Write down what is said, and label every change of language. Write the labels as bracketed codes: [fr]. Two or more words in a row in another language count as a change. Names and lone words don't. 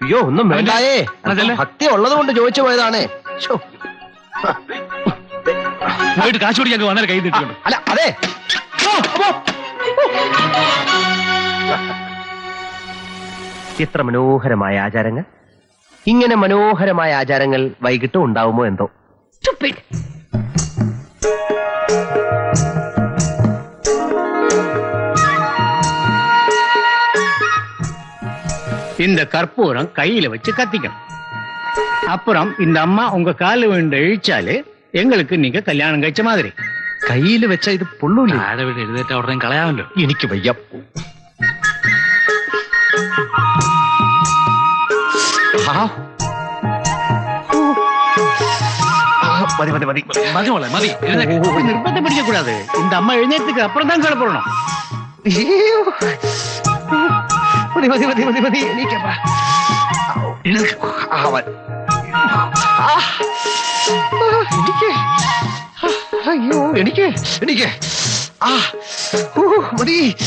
[ml] അയ്യോ, ഒന്നും വേണ്ടായേ. ഭക്തി ഉള്ളത് കൊണ്ട് ചോദിച്ചു പോയതാണ്. പോയിട്ട് കാശ് പിടിക്കാൻ വന്നാൽ കൈ നീട്ടിക്കൊണ്ട്. അല്ല അതെ ഇത്ര മനോഹരമായ ആചാരങ്ങൾ, ഇങ്ങനെ മനോഹരമായ ആചാരങ്ങൾ വൈകിട്ട് ഉണ്ടാവുമോ എന്തോ. [ta] இந்த கற்பூரம் கையில வச்சு கத்திக்கணும். அப்புறம் இந்த அம்மா உங்க கால விழுந்து இழிச்சாല് எங்களுக்கு நீங்க கல்யாணம் കഴിച്ച மாதிரி. [ml] കയ്യിൽ വെച്ച ഇത് പൊള്ളൂല്ലേ? താഴെ വീട് എഴുന്നേറ്റ് ഉടനെ കളയാമല്ലോ. എനിക്ക് വയ്യ. മതി മതി മതി മതി മോളെ മതി. എഴുന്നേക്ക്. [ta] நிர்பந்தம் பிடிக்க கூடாது. இந்த அம்மா எழுந்ததுக்கு அப்புறம் தான் கிளப்பணும். [ml] മതി മതി മതി മതി മതി എനിക്ക് അയ്യോ എനിക്ക് എനിക്ക് മതി.